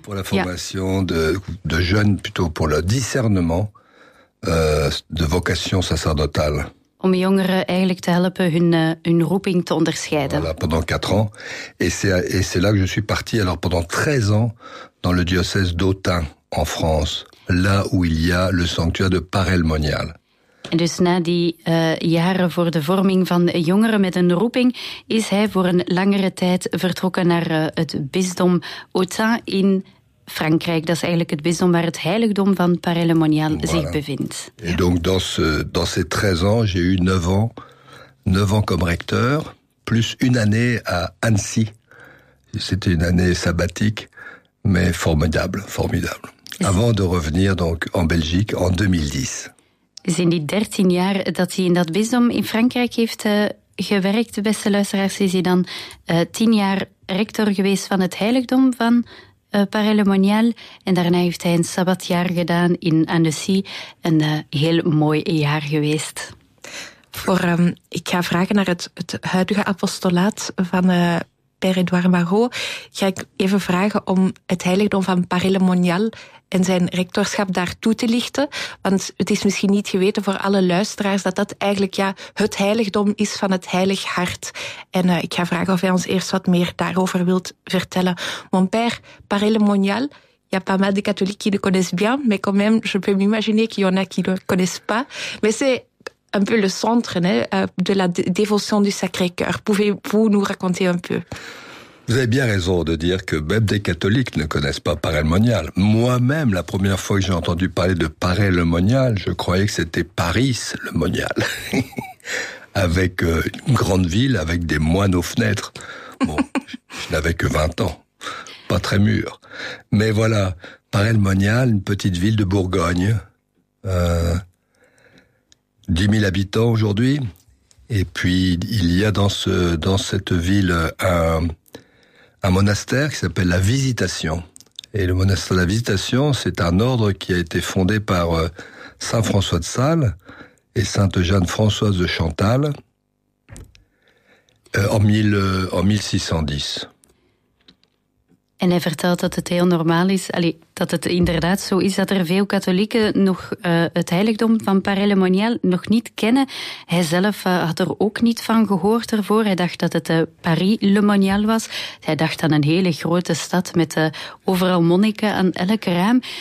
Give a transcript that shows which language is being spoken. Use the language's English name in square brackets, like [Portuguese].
[Dutch] Voor de [French] formation de jeunes, plutôt pour le discernement de vocation sacerdotale. [Dutch] Om jongeren eigenlijk te helpen hun roeping te onderscheiden. [French] Voilà, pendant 4 ans. Et c'est là que je suis parti, alors pendant 13 ans, dans le diocèse d'Autun, en France. Là où il y a le sanctuaire de Paray-le-Monial. [Dutch] En dus na die jaren voor de vorming van jongeren met een roeping, is hij voor een langere tijd vertrokken naar het bisdom Autun in Frankrijk, dat is eigenlijk het bisdom waar het heiligdom van Paray-le-Monial zich bevindt. [French] Et donc dans ces 13 ans, j'ai eu 9 ans comme recteur, plus une année à Annecy. C'était une année sabbatique, mais formidable, formidable. Avant de revenir donc en Belgique en 2010. [Dutch] Zijn die 13 jaar dat hij in dat bisdom in Frankrijk heeft gewerkt, beste luisteraars, is hij dan 10 jaar rector geweest van het heiligdom van Paray-le-Monial. En daarna heeft hij een sabbatjaar gedaan in Annecy. Een heel mooi jaar geweest. Voor, ik ga vragen naar het huidige apostolaat van Père-Édouard Marot. Ga ik even vragen om het heiligdom van Paray-le-Monial en zijn rectorschap daar toe te lichten. Want het is misschien niet geweten voor alle luisteraars dat eigenlijk het heiligdom is van het Heilig Hart. En ik ga vragen of hij ons eerst wat meer daarover wilt vertellen. [French] Mon père, Paray-le-Monial, y a pas mal de catholiques qui le connaissent bien, mais quand même, je peux m'imaginer qu'il y en a qui le connaissent pas. Mais c'est un peu le centre, né, de la dévotion du Sacré-Cœur. Pouvez-vous nous raconter un peu? Vous avez bien raison de dire que même des catholiques ne connaissent pas Paray-le-Monial. Moi-même, la première fois que j'ai entendu parler de Paray-le-Monial, je croyais que c'était Paris-le-Monial. Avec une grande ville, avec des moines aux fenêtres. Bon, je n'avais que 20 ans. Pas très mûr. Mais voilà, Paray-le-Monial, une petite ville de Bourgogne. 10 000 habitants aujourd'hui. Et puis, il y a dans cette ville un monastère qui s'appelle la Visitation. Et le monastère de la Visitation, c'est un ordre qui a été fondé par Saint François de Sales et Sainte Jeanne Françoise de Chantal en 1610. [Dutch] En hij vertelt dat het heel normaal is, dat het inderdaad zo is dat er veel katholieken nog het heiligdom van Paray-le-Monial nog niet kennen. Hij zelf had er ook niet van gehoord ervoor. Hij dacht dat het Paray-le-Monial was. Hij dacht aan een hele grote stad met overal monniken aan elk raam.